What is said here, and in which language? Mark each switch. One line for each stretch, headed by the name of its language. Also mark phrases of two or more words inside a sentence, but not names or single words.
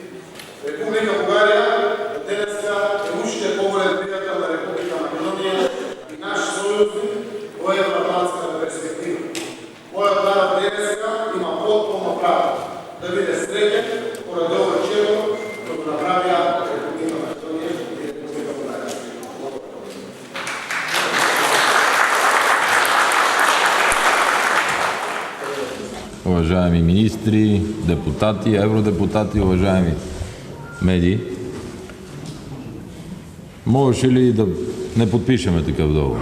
Macedonian: Република Бугарија денеска е уште поголем пријател на Република Македонија и наш сојузник во евроатлантската перспектива. Мојот народ денеска има потполно право да биде среќен поради овој чекор кој го направија Република Македонија и Република Бугарија.
Bulgarian: Уважаеми министри, депутати, евродепутати, уважаеми медии, можеше ли да не подпишеме такъв договор?